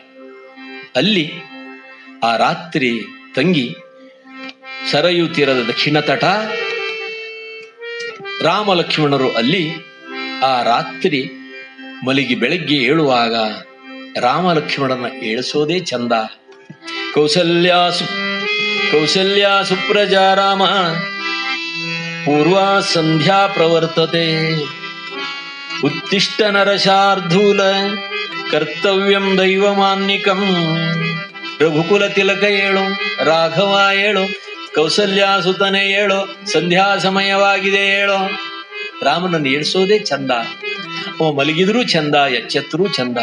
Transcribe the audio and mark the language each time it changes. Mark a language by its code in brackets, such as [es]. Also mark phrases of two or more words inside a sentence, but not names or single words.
[kn] ಅಲ್ಲಿ ಆ ರಾತ್ರಿ ತಂಗಿ ಸರಯೂ ತೀರದ ದಕ್ಷಿಣ ತಟ ರಾಮ ಲಕ್ಷ್ಮಣರು ಅಲ್ಲಿ ಆ ರಾತ್ರಿ ಮಲಗಿ ಬೆಳಗ್ಗೆ ಏಳುವಾಗ ರಾಮ ಲಕ್ಷ್ಮಣನ ಏಳಿಸೋದೇ ಚಂದ. [sa] ಕೌಸಲ್ಯಾ ಸುಪ್ರಜಾ ರಾಮ ಪೂರ್ವಾ ಸಂಧ್ಯಾ ಪ್ರವರ್ತತೆ ಉತ್ತಿಷ್ಟ ನರಶಾರ್ಧೂಲ ಕರ್ತವ್ಯಂ ದೈವಮಾನ್ನಿಕಂ. [kn] ರಘುಕುಲ ತಿಲಕ ಏಳು, ರಾಘವ ಏಳು, ಕೌಸಲ್ಯಾ ಸುತನೆ ಏಳು, ಸಂಧ್ಯಾ ಸಮಯವಾಗಿದೆ ಏಳು. ರಾಮನನ್ನು ಏಳಿಸೋದೇ ಚಂದ. ಅವ ಮಲಗಿದ್ರೂ ಚಂದ, ಎಚ್ಚೆತ್ತರೂ ಚಂದ.